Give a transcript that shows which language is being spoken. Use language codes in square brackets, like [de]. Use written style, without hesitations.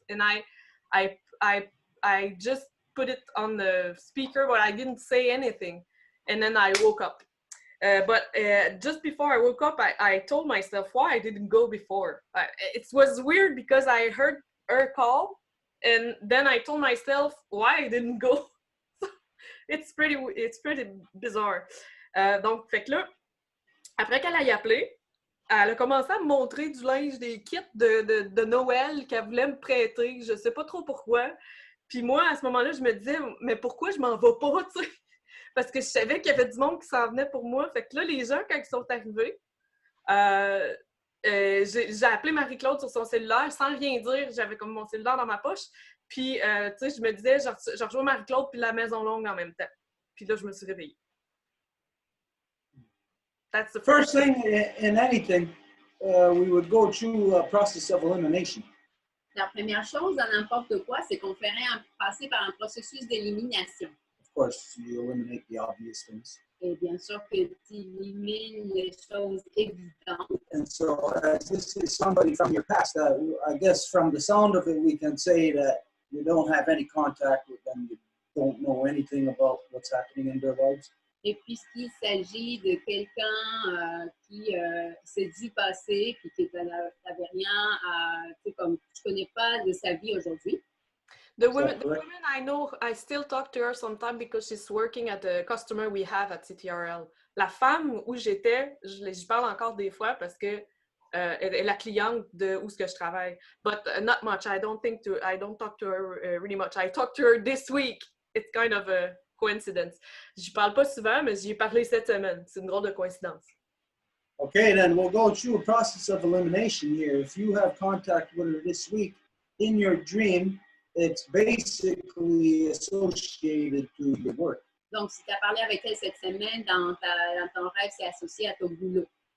[en] And I just put it on the speaker, but I didn't say anything. And then I woke up. But just before I woke up, I told myself why I didn't go before. It was weird because I heard her call, and then I told myself why I didn't go. It's pretty bizarre. [fr] Donc, fait que là, après qu'elle ait appelé, elle a commencé à me montrer du linge, des kits de Noël qu'elle voulait me prêter. Je sais pas trop pourquoi. Puis moi, à ce moment-là, je me disais, mais pourquoi je m'en vais pas, tu sais? Parce que je savais qu'il y avait du monde qui s'en venait pour moi. Fait que là, les gens, quand ils sont arrivés, j'ai appelé Marie-Claude sur son cellulaire sans rien dire. J'avais comme mon cellulaire dans ma poche. Puis, tu sais, je me disais, je rejoins Marie-Claude puis la Maison Longue en même temps. Puis là, je me suis réveillée. [en] That's the First thing in anything, we would go through a process of elimination. [fr] La première chose dans n'importe quoi, c'est qu'on ferait passer par un processus d'élimination. [en] Of course, you eliminate the obvious things. [fr] Et bien sûr que tu élimines les choses évidentes. [en] And so, as this is somebody from your past, I guess from the sound of it, we can say that you don't have any contact with them. You don't know anything about what's happening in their lives. [fr] Et puisqu'il s'agit de quelqu'un qui s'est dû passer, puis qui n'avait rien à, tu sais, comme tu connais pas de sa vie aujourd'hui. [en] The women I know, I still talk to her sometimes because she's working at the customer we have at CTRL. [fr] La femme où j'étais, je parle encore des fois parce que elle est la cliente de où ce que je travaille. [en] But not much. I don't talk to her really much. I talked to her this week. It's kind of a coincidence. [fr] Je parle pas souvent, mais j'y ai parlé cette semaine. C'est une drôle de coïncidence. [en] Okay, then we'll go through a process of elimination here. If you have contact with her this week, in your dream, it's basically associated to your work. [fr] Donc, si tu as parlé avec elle cette semaine, dans ton rêve, c'est associé à ton boulot.